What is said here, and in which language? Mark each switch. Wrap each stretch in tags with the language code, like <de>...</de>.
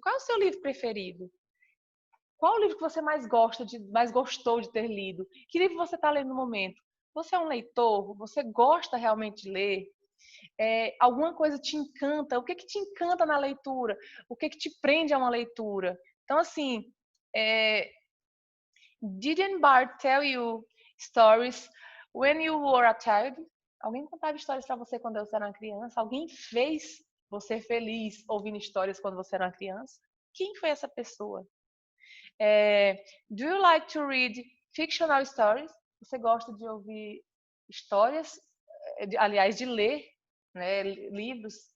<pt>Qual é o seu livro preferido? Qual o livro que você mais gostou de ter lido? Que livro você está lendo no momento? Você é um leitor? Você gosta realmente de ler? Alguma coisa te encanta? O que que te encanta na leitura? O que que te prende a uma leitura? Então, assim, é,</pt> <en>didn't Bart tell you stories when you were a child?</en> <pt>Alguém contava histórias para você quando você era uma criança? Alguém fez você feliz ouvindo histórias quando você era uma criança? Quem foi essa pessoa?</pt> <en>Do you like to read fictional stories?</en> <pt>Você gosta de ouvir histórias, aliás, de ler, né, livros?</pt>